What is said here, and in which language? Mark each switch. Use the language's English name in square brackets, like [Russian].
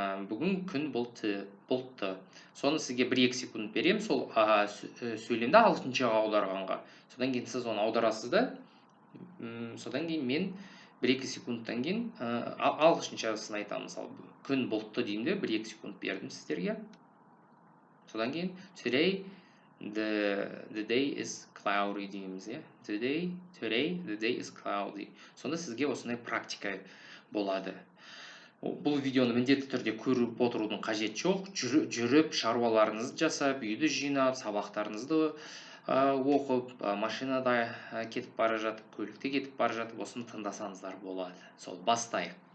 [Kazakh] Бүгін күн бұлтты. Соны сізге 1-2 секунд берем, сол сөйлемді ағылшыншаға аударғанға. Содан кейін сіз оны аударасыз да. Содан кейін мен 1-2 секундтан кейін ағылшыншасын айтамын. Мысалы, күн бұлтты деймін де, 1-2 секунд бердім сіздерге. Содан кейін [English] today the day is cloudy [Kazakh] дейміз. [English] Today the day is cloudy. [Kazakh] Сонда сізге осындай практика болады. Бұл видеоны міндетті түрде көріп отырудың қажеті жоқ. Жүріп, шаруаларыңызды жасап, үйді жинап, сабақтарыңызды оқып, машинада кетіп бара жатып, көлікте кетіп бара жатып, осыны тыңдасаңыздар болады. Сол бастайық.